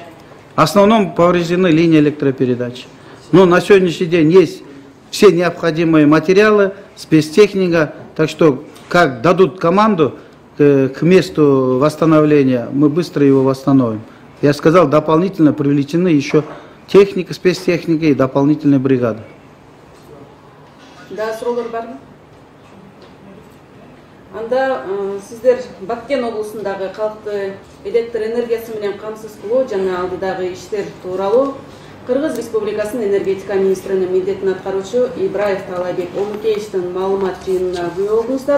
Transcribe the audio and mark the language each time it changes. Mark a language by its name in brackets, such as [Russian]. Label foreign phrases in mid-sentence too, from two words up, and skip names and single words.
[Russian] В основном повреждены линии электропередачи. Но на сегодняшний день есть все необходимые материалы, спецтехника, так что как дадут команду к месту восстановления, мы быстро его восстановим. Я сказал, дополнительно привлечены еще техника, спецтехника и дополнительные бригады. [Kyrgyz] Да, суролор бар. Анда сиздер Баткен облусундагы калкты электр энергиясы менен камсыз кылуу жана алдыдагы иштер тууралуу Кыргыз Республикасынын энергетика министринин милдетин аткаруучу Ибраев Таалайбек Омуркеевичтин маалымат жыйынына күбө болдуңуздар.